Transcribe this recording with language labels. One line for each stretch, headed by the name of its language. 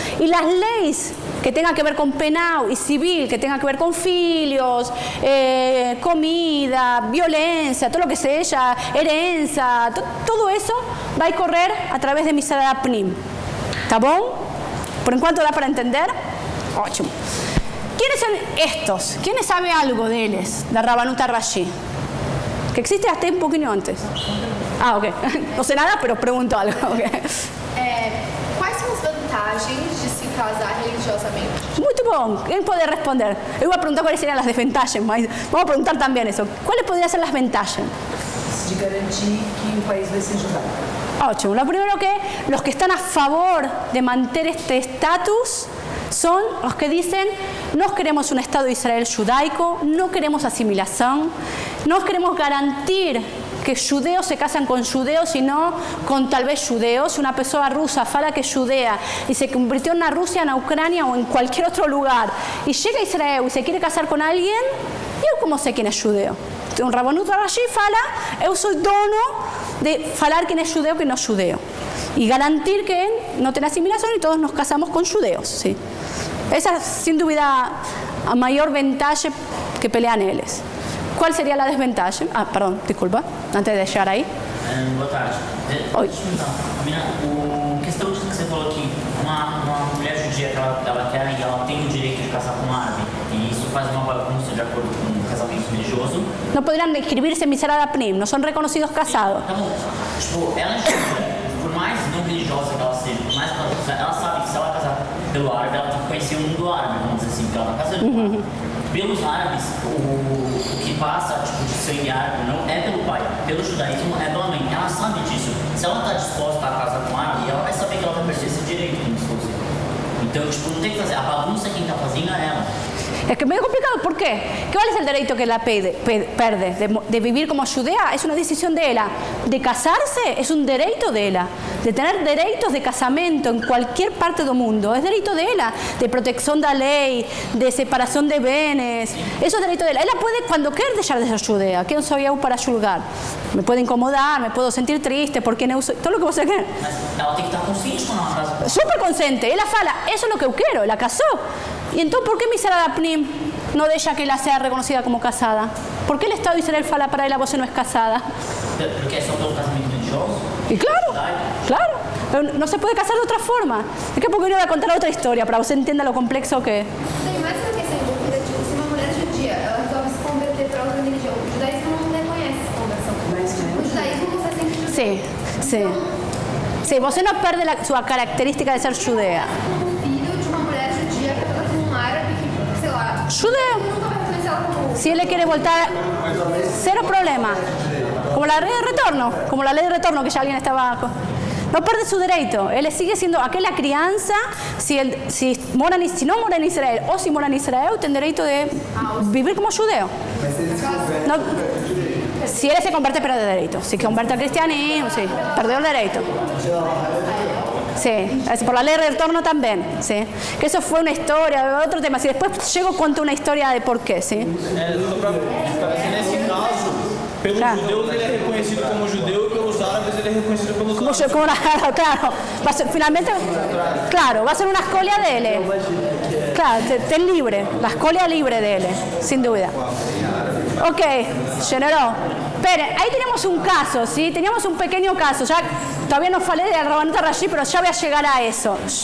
Spanish: Y las leyes que tengan que ver con penal y civil, que tengan que ver con filios, comida, violencia, todo lo que sea, herencia, todo eso va a correr a través de Misrad Apnim. ¿Está bien? ¿Por en cuanto da para entender? Ótimo. ¿Quiénes son estos? ¿Quiénes sabe algo de ellos, de Rabbanut Rashi? Que existe hasta un poquito antes. Ah, ok. No sé nada, pero pregunto algo. Okay.
Portuguese: Quais são as vantagens de se casar religiosamente? Muito bom.
Spanish: ¿Quién puede responder? Yo voy a preguntar cuáles serían las desventajas, mas vamos a preguntar también eso. ¿Cuáles podrían ser las ventajas?
Portuguese: De garantir que o país vai ser judaico. Ótimo.
Spanish: Lo primero que los que están a favor de mantener este estatus son los que dicen no queremos un Estado de Israel judaico, no queremos asimilación, no queremos garantir que judeos se casan con judeos, sino con tal vez judeos. Una persona rusa fala que es judea y se convirtió en una Rusia, en Ucrania o en cualquier otro lugar y llega a Israel y se quiere casar con alguien, yo cómo sé quién es judeo. Un Rabbanut Rashi fala, yo soy dono de falar quién es judeo y quién no es judeo. Y garantir que no tiene asimilación y todos nos casamos con judeos. ¿Sí? Esa es sin duda la mayor ventaja que pelean ellos. ¿Cuál sería la desventaja? Ah, perdón, disculpa, antes de llegar ahí.
Portuguese: Boa tarde. Oi. Deixa eu perguntar, a questão disso que você falou que uma mulher judia que ela quer e ela tem o direito de casar com um árabe, e isso faz uma bagunça de acordo com o casamento religioso.
Spanish: No podrían inscribirse en Misrad Apnim, no son reconocidos casados.
Portuguese: Tá bom, tipo, ela por mais não religiosa que ela seja, por mais que ela sabe que se ela casar pelo árabe, ela tem que conhecer o mundo árabe, vamos dizer assim, porque ela tá casando com o árabe. Pelos árabes, o que passa tipo, de sangue árabe não é pelo pai, pelo judaísmo é pela mãe. Ela sabe disso. Se ela está disposta a casar com árabe, ela vai saber que ela vai perder esse direito, como se fosse. Então, tipo, não tem que fazer. A bagunça quem está fazendo é ela.
Spanish: Es que es medio complicado, ¿por qué? ¿Cuál es el derecho que la perde? De vivir como judea es una decisión de ella. De casarse es un derecho de ella. De tener derechos de casamento en cualquier parte del mundo es derecho de ella. De protección de la ley, de separación de bienes. Eso es derecho de ella. Ella puede, cuando quiera, dejar de ser judea. ¿Quién soy yo para juzgar? Me puede incomodar, me puedo sentir triste porque no uso, todo lo que
Portuguese: você quer. Mas ela tem que estar consciente quando ela casa.
Spanish: Súper consciente. Ella fala, eso es lo que yo quiero. La casó. Y entonces, ¿por qué Misrad Apnim
Portuguese: não deixa que ela seja reconhecida como casada? Por que o Estado de Israel fala para ela, você não é casada? Porque é só pelo casamento religioso?
Spanish: Y claro, pero no se puede casar de otra forma. Es que porque yo voy a contar otra historia para que você entienda lo complexo que es.
Portuguese: Tem mais uma questão envolvida, tipo, se uma mulher judia, ela resolve se converter para outra religião, o judaísmo não reconhece essa conversão. O judaísmo você sempre...
Spanish: Sí, sí.
Portuguese: Sí, você não perde sua característica de ser judea. Filho de uma mulher judia casada com um árabe que, sei lá... Judeu. Nunca vai reconhecer ela como...
Spanish: Si él quiere voltar, cero problema. Como la ley de retorno, que ya alguien estaba... No pierde su derecho. Él sigue siendo aquella crianza, si no mora en Israel o si mora en Israel, tiene derecho de vivir como judeo. No, si él se convierte, pierde derecho. Si se convierte al cristianismo, sí, perdió el derecho. Sí, por la ley de retorno también, sí. Que eso fue una historia, otro tema. Si después llego cuento una historia de por qué, sí.
Portuguese: Só para esclarecer, nesse caso, pelos judeus ele é reconhecido como judeu e pelos árabes ele é reconhecido pelos árabes.
Spanish: Claro, va a ser, finalmente, claro, va a ser una escolia de él. Claro, ten libre, la escolia libre de él, sin duda. Ok, generó. Pero ahí tenemos un caso, ¿sí? Teníamos un pequeño caso. Ya todavía no falé de la Rabanut Rashi, pero ya voy a llegar a eso.